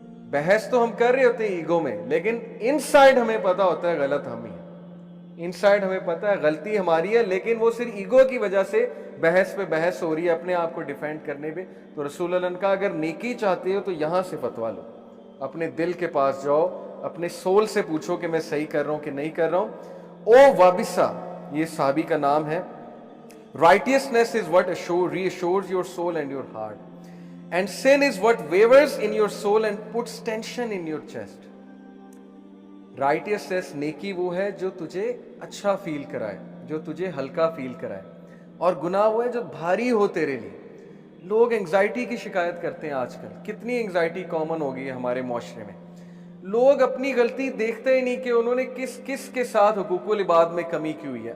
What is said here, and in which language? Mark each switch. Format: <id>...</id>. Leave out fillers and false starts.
<ur>بحث تو ہم کر رہے ہوتے ہیں ایگو میں, لیکن ان سائڈ ہمیں پتہ ہوتا ہے غلط ہم ہی, ان سائڈ ہمیں پتہ ہے غلطی ہماری ہے, لیکن وہ صرف ایگو کی وجہ سے بحث پہ بحث ہو رہی ہے, اپنے آپ کو ڈیفینڈ کرنے پہ. تو رسول اللہ نے کہا اگر نیکی چاہتے ہو تو یہاں سے فتویٰ لو, اپنے دل کے پاس جاؤ, اپنے سول سے پوچھو کہ میں صحیح کر رہا ہوں کہ نہیں کر رہا ہوں. او وابسہ, یہ صحابی کا نام ہے.</ur> <en>Righteousness is what reassures your soul and your heart. And sin is what wavers in your soul and puts tension in your chest.</en> <ur>Righteousness, نیکی وہ ہے جو تجھے اچھا فیل کرائے, جو تجھے ہلکا فیل کرائے, اور گناہ وہ ہے جو بھاری ہو تیرے لیے. لوگ انگزائٹی کی شکایت کرتے ہیں آج کل, کتنی انگزائٹی کامن ہو گئی ہے ہمارے معاشرے میں. لوگ اپنی غلطی دیکھتے ہی نہیں کہ انہوں نے کس کے ساتھ حقوق العباد میں کمی کی ہوئی ہے.</ur>